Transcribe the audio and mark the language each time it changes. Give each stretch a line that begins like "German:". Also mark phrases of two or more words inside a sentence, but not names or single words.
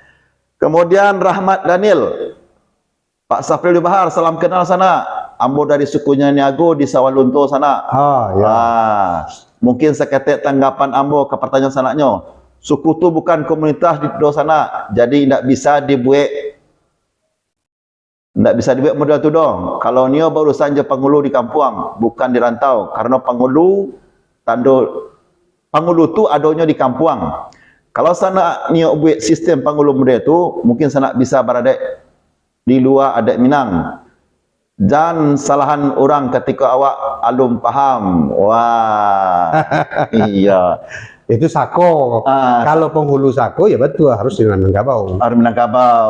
Indonesian: Kemudian Rahmat Daniel, Pak Safril Bahar, salam kenal sana.
Minangkabau: Ambo dari sukunya Niago di Sawalunto sana. Mungkin seketik tanggapan Ambo ke pertanyaan sanaknya. Suku tu bukan komunitas di sana, jadi tidak bisa dibuat model tu dong. Kalau Nio baru saja pangulu di kampung, bukan di rantau. Karena pangulu tu adanya di kampung. Kalau sana Nio buat sistem pangulu model tu,
Indonesian: mungkin sana bisa berada di luar adat Minang.
Minangkabau: Dan salahan orang ketika awak alum paham.
Indonesian: Wah. Iya. Itu sako. Kalau penghulu sako ya betul harus di Minangkabau. Harus Minangkabau.